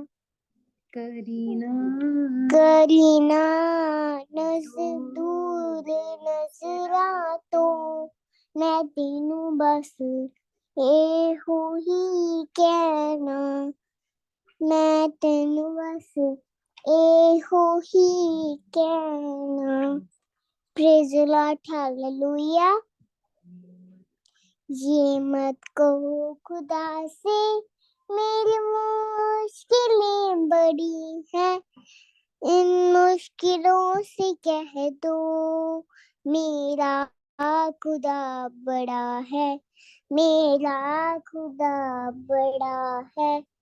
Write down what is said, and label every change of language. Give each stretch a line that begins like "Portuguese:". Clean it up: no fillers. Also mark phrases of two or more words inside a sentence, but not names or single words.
Punjabi: ਕਰੀਨਾ ਦੂਰ ਨਜ਼ਰਾਂ ਤੋਂ ਮੈਂ ਤੈਨੂੰ ਬਸ ਏਹੋ ਹੀ ਕਹਿਣਾ ਮੈਂ ਤੈਨੂੰ ਬਸ ਏਹੋ ਹੀ ਕਹਿਣਾ
English: Praise the Lord hallelujah
Hindi: ये मत कहो खुदा से मेरी मुश्किलें बड़ी हैं इन मुश्किलों से कह दो मेरा खुदा बड़ा है मेरा खुदा बड़ा है